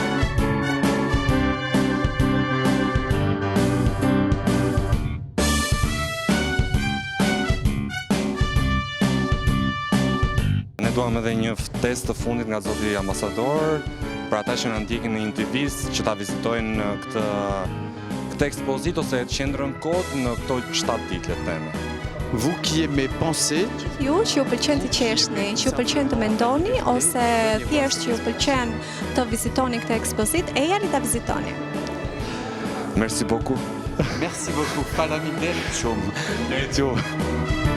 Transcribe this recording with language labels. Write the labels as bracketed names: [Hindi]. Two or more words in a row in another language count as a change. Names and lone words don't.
[Albanian] Duam edhe një ftesë të fundit nga zoti ambasador për ata që na ndjekin në intervistë që ta vizitojnë këtë ekspozit ose qendrën Kod në këto 7 ditë, le të themi. [French] Vous qui aimez penser, [Albanian] Ju që ju pëlqen të qeshni, që ju pëlqen të mendoni ose thjesht që ju pëlqen të vizitoni këtë ekspozit, ejani ta vizitoni. [French] Merci beaucoup. merci beaucoup. [Albanian] Faleminderit shumë. Drejt juve.